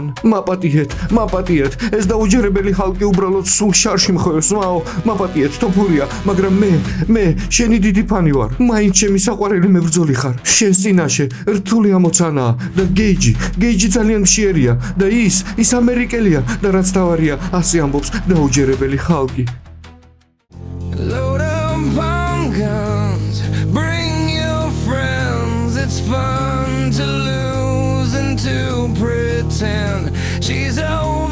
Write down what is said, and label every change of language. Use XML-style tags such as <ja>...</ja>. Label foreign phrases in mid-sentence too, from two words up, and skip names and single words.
<ka>მაპატიეთ, ეს დაუჯერებელი ხალხი უბრალოდ სულ შარში მხევს, მაპატიეთ თოფურია, მაგრამ მე შენი დიდი ფანი ვარ. მაინც ჩემი საყვარელი მებრძოლი ხარ. შენ წინაშე რთული ამოცანაა და გეიჯი ძალიან მშიერია და ის ამერიკელია. და რაც თავარია, ასე ამბობს დაუჯერებელი ხალხი.</ka> <en>Load up on guns, bring your friends. It's fun to lose and to pretend she's a</en>